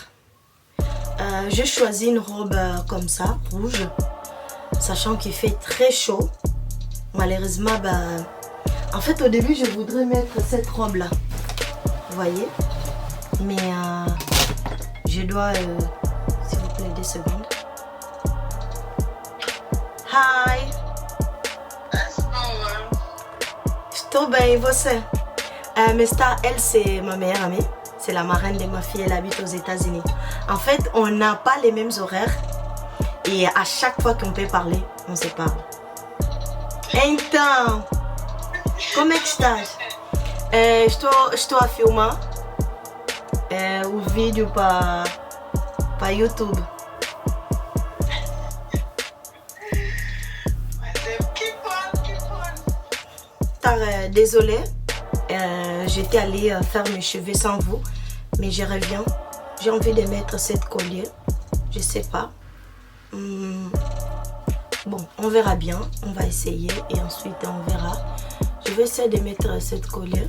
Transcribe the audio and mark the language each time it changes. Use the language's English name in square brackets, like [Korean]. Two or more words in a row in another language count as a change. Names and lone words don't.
[French] J'ai choisi une robe comme ça, rouge. Sachant qu'il fait très chaud. Malheureusement, en fait, au début, je voudrais mettre cette robe-là. Vous voyez? Mais je dois... s'il vous plaît, 2 secondes. [Portuguese] Hi! Estou bem, e você? [French] Mesta, elle, c'est ma meilleure amie. C'est la marraine de ma fille, elle habite aux États-Unis. En fait, on n'a pas les mêmes horaires. Et à chaque fois qu'on peut parler, on se parle. [Portuguese] Então, como é que estás? Estou a filmar o vídeo para YouTube. Mas é [French] stars, désolée. J'étais allée faire mes cheveux sans vous. Mais je reviens. J'ai envie de mettre cette collier. Je sais pas. Bon, on verra bien. On va essayer et ensuite on verra. Je vais essayer de mettre cette collier.